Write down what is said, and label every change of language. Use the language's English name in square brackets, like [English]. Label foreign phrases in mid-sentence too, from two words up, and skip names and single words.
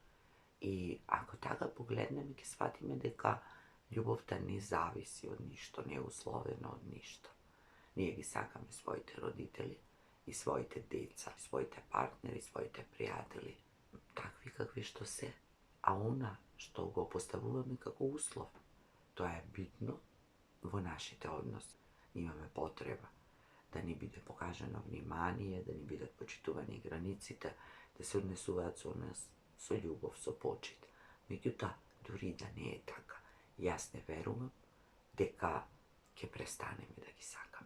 [Macedonian] И ако тако погледнеме ки сватиме дека љубав та не зависи од ништо, не условено од ништо. Није ги сакаме своите родители и своите деца, своите партнери, своите пријатели, такви какви што се, а она што го поставуваме како услов. Тоа е битно во нашите односи. Имаме потреба да ни биде покажано внимание, да ни бидат почитувани границите, да се однесуваат со нас со љубов, со почит. Меѓутоа, дури да не е така, јас не верувам дека ќе престанеме да ги сакаме.